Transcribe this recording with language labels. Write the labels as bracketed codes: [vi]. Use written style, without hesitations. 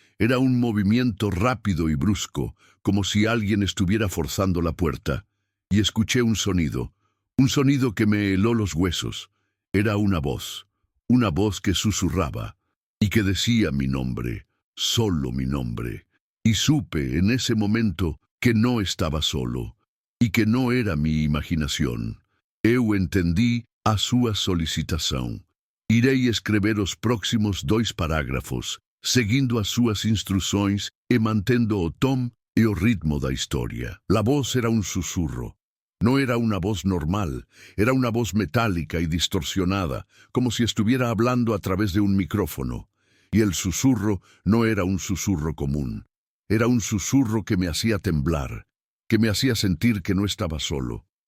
[es] Era un movimiento rápido y brusco, como si alguien estuviera forzando la puerta. Y escuché un sonido que me heló los huesos. Era una voz que susurraba y que decía mi nombre, solo mi nombre. Y supe en ese momento que no estaba solo, [pt] e que não era minha imaginação. Eu entendi a sua solicitação. Irei escrever os próximos 2 parágrafos, seguindo as suas instruções e mantendo o tom e o ritmo da história. [es] La voz era un susurro. No era una voz normal, era una voz metálica y distorsionada, como si estuviera hablando a través de un micrófono. Y el susurro no era un susurro común. Era un susurro que me hacía temblar, que me hacía sentir que no estaba solo.